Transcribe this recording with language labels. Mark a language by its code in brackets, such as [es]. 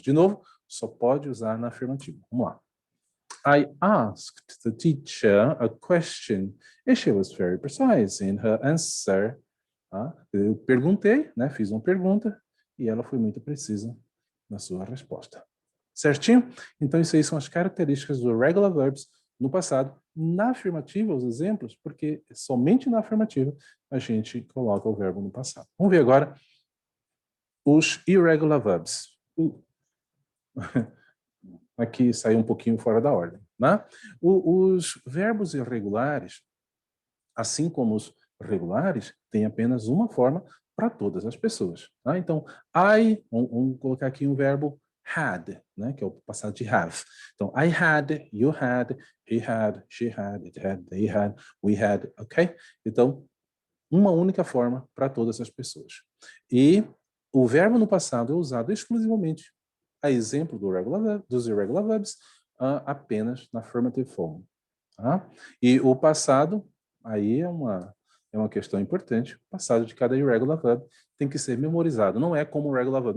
[pt] De novo, só pode usar na afirmativa. Vamos lá. [en] I asked the teacher a question and she was very precise in her answer. [pt] Eu perguntei, né, fiz uma pergunta e ela foi muito precisa na sua resposta. Certinho? Então, isso aí são as características do regular verbs no passado. Na afirmativa, os exemplos, porque somente na afirmativa a gente coloca o verbo no passado. Vamos ver agora os irregular verbs. Aqui saiu um pouquinho fora da ordem, né? Os verbos irregulares, assim como os regulares, têm apenas uma forma para todas as pessoas. Tá? Então, vamos colocar aqui um verbo had, né, que é o passado de have. [en] Então, I had, you had, he had, she had, it had, they had, we had, ok? [pt] Então, uma única forma para todas as pessoas. E o verbo no passado é usado exclusivamente, a exemplo dos irregular verbs, apenas na affirmative form. Tá? E o passado Aí é uma questão importante. O passado de cada irregular verb tem que ser memorizado. Não é como o regular verb.